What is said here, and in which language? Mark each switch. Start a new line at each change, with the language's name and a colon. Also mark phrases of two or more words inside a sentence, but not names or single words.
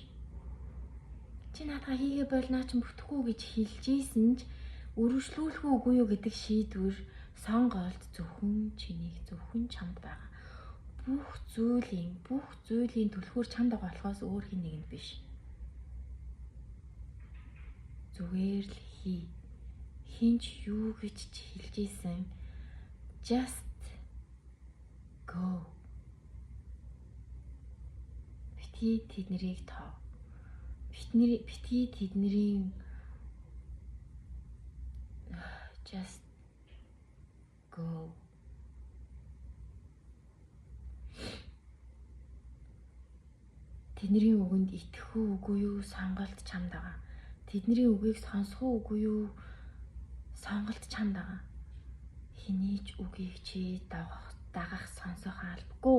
Mongolian: Чи наадаа хийгээ болнаа ч бүтэхгүй гэж хэлж ийсэн ч өргөжлүүлэх үү, үгүй юу гэдэг шийдвэр сонголт зөвхөн чамд байгаа. Бүх зүйлийн түлхүүр чамд байгаа болохоос өөр хин нэгэнд биш. Зүгээр л хий. Хинч юу гэж хэлж ийсэн.
English: Just go.
Mongolian: Битгий тэднийг тоо. Битгий тэдний
English: just go.
Mongolian: Тэдний үгэнд итгэх үгүй юу сонголт чамд байгаа. Тэдний үгийг сонсох үгүй юу сонголт чамд байгаа. Хэний ч үгийг чи дагах сонсох албагүй.